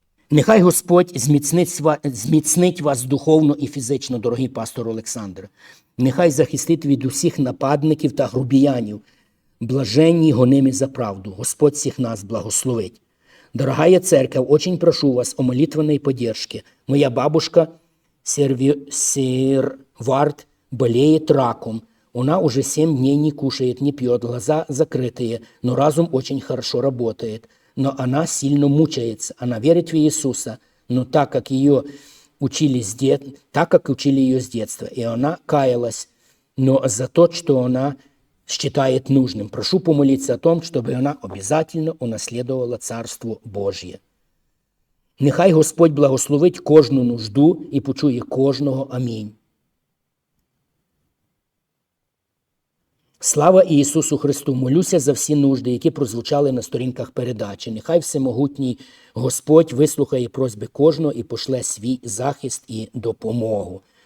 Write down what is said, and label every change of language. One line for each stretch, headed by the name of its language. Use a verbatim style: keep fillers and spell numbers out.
Ukrainian: Нехай Господь зміцнить вас духовно і фізично, дорогий пастор Олександр. Нехай захистить від усіх нападників та грубіянів, блаженні гонимі за правду. Господь всіх нас благословить.
Russian: Дорогая церковь, очень прошу вас о молитвенной поддержке. Моя бабушка Серви... Сервард болеет раком. Она уже семь дней не кушает, не пьет, глаза закрытые, но разум очень хорошо работает. Но она сильно мучается. Она верит в Иисуса, но так как ее учили с дет... так как учили ее с детства, и она каялась, но за то, что она считает нужным. Прошу помолиться о том, чтобы она обязательно унаследовала Царство Божье.
Ukrainian: Нехай Господь благословить кожну нужду і почує кожного. Амінь. Слава Ісусу Христу! Молюся за всі нужди, які прозвучали на сторінках передачі. Нехай всемогутній Господь вислухає просьби кожного і пошле свій захист і допомогу.